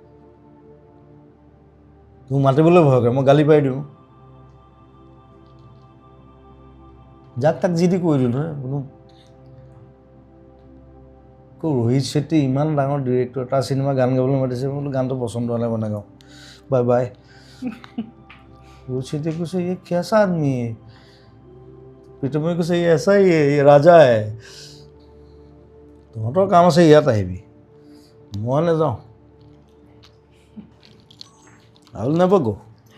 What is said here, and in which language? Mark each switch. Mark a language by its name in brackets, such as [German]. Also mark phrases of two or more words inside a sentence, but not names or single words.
[Assamese] মোক মাতিবলৈ ভয় কৰে মই গালি পাৰি দিওঁ যাক তাক যি দি কৈ দিওঁ নহয় কোনো ৰোহিত শেট্টি ইমান ডাঙৰ ডিৰেক্টৰ তাৰ চিনেমা গান গাবলৈ মাতিছে বোলো গানটো পচন্দ হ'লে বনাই গাওঁ [English] bye bye [Assamese] ৰোহিত শেট্টিয়ে কৈছে [Hindi] ये कैसा आदमी है [Assamese] প্ৰীতমে কৈছে [Hindi] ये ऐसा ही है ये राजा है [Assamese] তহঁতৰ কাম আছে ইয়াত আহিবি মই নাযাওঁ [English] I will never go